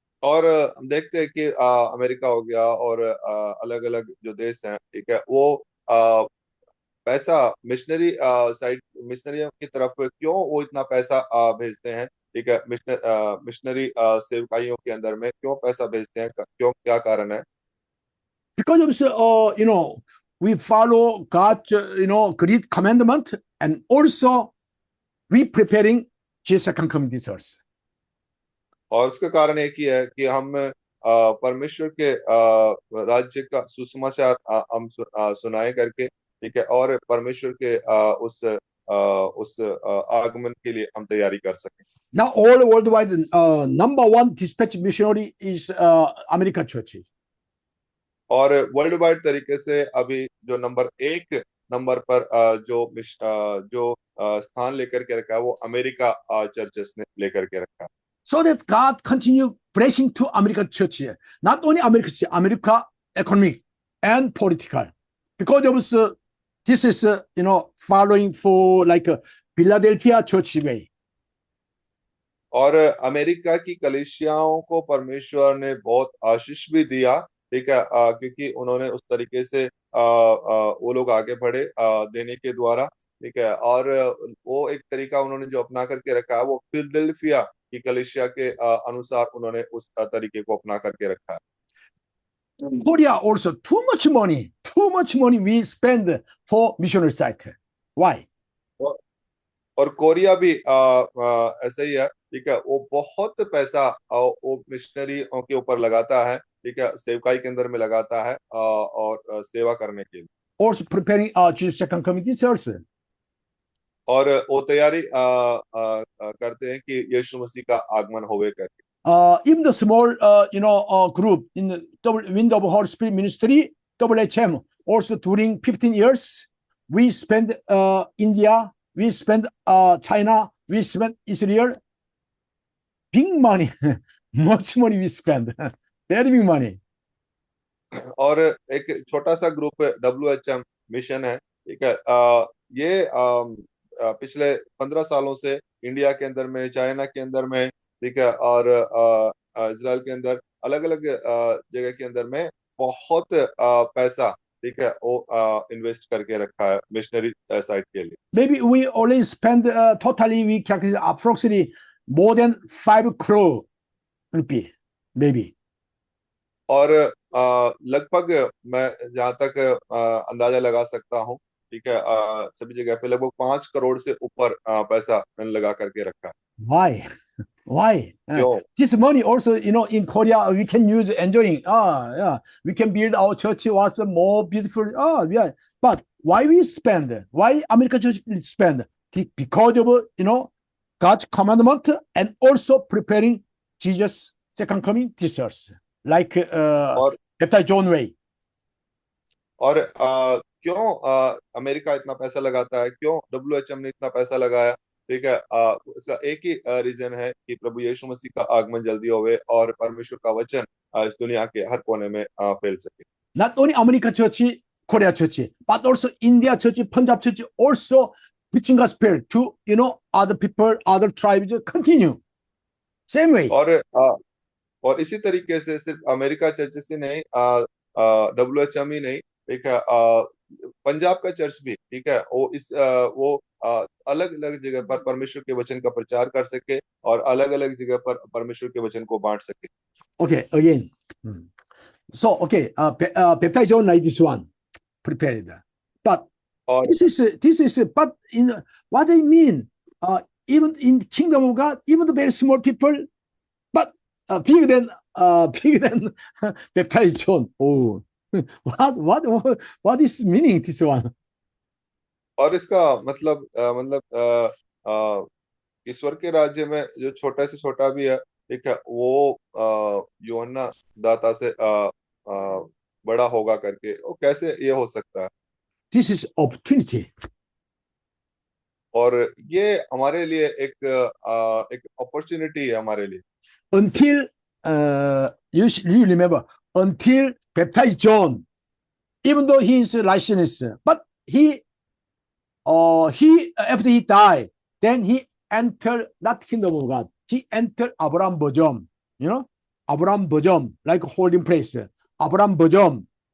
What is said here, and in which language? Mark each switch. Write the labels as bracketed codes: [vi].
[hi] और हम देखते हैं कि अमेरिका हो गया और अलग अलग जो देश हैं, ठीक है, वो पैसा मिशनरी साइड, मिशनरी की तरफ क्यों वो इतना पैसा भेजते हैं, ठीक है, मिशनरी सेवकाइयों के अंदर में क्यों पैसा भेजते हैं, क्यों, क्या कारण है? [en] Because of, we follow God's, great commandment, and also we preparing Jesus second coming this earth. [hi] और उसका कारण एक ही है कि हम परमेश्वर के राज्य का सुसमाचार हम सुनाए करके, ठीक है, और परमेश्वर के उस आगमन के लिए हम तैयारी कर सकें। [en] Now all worldwide, number one dispatch missionary is American church. [hi] और वर्ल्ड वाइड तरीके से अभी जो नंबर पर जो स्थान लेकर के रखा है, वो अमेरिका चर्चेस ने लेकर के रखा है। [en] So that God continue blessing to American church, not only American church, America economic and political, because of this is following for like Philadelphia church way. [hi] और अमेरिका की कलीसियाओं को परमेश्वर ने बहुत आशीष भी दिया, ठीक है, क्योंकि उन्होंने उस तरीके से वो लोग आगे बढ़े देने के द्वारा, ठीक है, और वो एक तरीका उन्होंने जो अपना करके रखा है, वो फिलडेल्फिया की कलीसिया के अनुसार उन्होंने उस तरीके को अपना करके रखा है। [en] Korea also too much money we spend for missionary site. Why? [hi] और कोरिया भी ऐसा ही है, ठीक है, वो बहुत पैसा वो मिशनरी के ऊपर लगाता है, ठीक है, सेवकाई के अंदर में लगाता है और सेवा करने के लिए। [en] Also preparing Jesus second coming this earth. [hi] और वो तैयारी करते हैं कि यीशु मसीह का आगमन होवे करके। [en] Even the small, group in the Wind of Holy Spirit Ministry, WHM, also during 15 years, we spend India, we spend China, we spend Israel. Big money, much money we spend, very big money. [hi] और एक छोटा सा group WHM mission है, ठीक है, ये पिछले 15 सालों से इंडिया के अंदर में, चाइना के अंदर में, ठीक है, और इजराइल के अंदर अलग अलग जगह के अंदर में बहुत पैसा, ठीक है, वो इन्वेस्ट करके रखा है मिशनरी साइट के लिए। [en] Maybe we only spend totally we calculate approximately more than 5 crore rupee, maybe. [hi] और लगभग मैं जहाँ तक अंदाजा लगा सकता हूँ, ठीक है, सभी जगह पे लगभग 5 करोड़ से ऊपर पैसा मैंने लगा करके रखा है। [en] Why? [hi] क्यों? [en] This money also, in Korea we can use enjoying. Yeah, we can build our church was more beautiful. Yeah. But why we spend? Why American church spend? Because of God's commandment and also preparing Jesus' second coming this earth, like Baptist John way. [hi] और क्यों America इतना पैसा लगाता है, क्यों WHM ने इतना पैसा लगाया, ठीक है, इसका एक ही रीजन है कि प्रभु यीशु मसीह का आगमन जल्दी होवे और परमेश्वर का वचन इस दुनिया के हर कोने में फैल सके। [en] Not only American church, Korea church, but also India church, Punjab church, also preaching gospel to other people, other tribes continue same way. [hi] और इसी तरीके से सिर्फ अमेरिका चर्च से नहीं, WHM ही नहीं, ठीक है, पंजाब का चर्च भी, ठीक है, वो अलग अलग जगह पर परमेश्वर के वचन का प्रचार कर सके और अलग अलग जगह पर परमेश्वर के वचन को बांट सके। [en] Okay, again. So, okay, Baptist John like this one prepared, but this is but in what I mean, even in the kingdom of God, even the very small people, but bigger than Baptist John. Oh, what is meaning this one? [hi] और इसका मतलब ईश्वर के राज्य में जो छोटा से छोटा भी है, ठीक है, वो यूहन्ना दाता से बड़ा होगा करके, वो कैसे ये हो सकता है? [en] This is opportunity. [hi] और ये हमारे लिए एक अपॉर्चुनिटी है हमारे लिए। [en] Until you remember, until baptized John, even though he is licentious, but he after he died, then he entered not kingdom of God. He entered Abraham bosom, Abraham bosom, like holding place, Abraham bosom.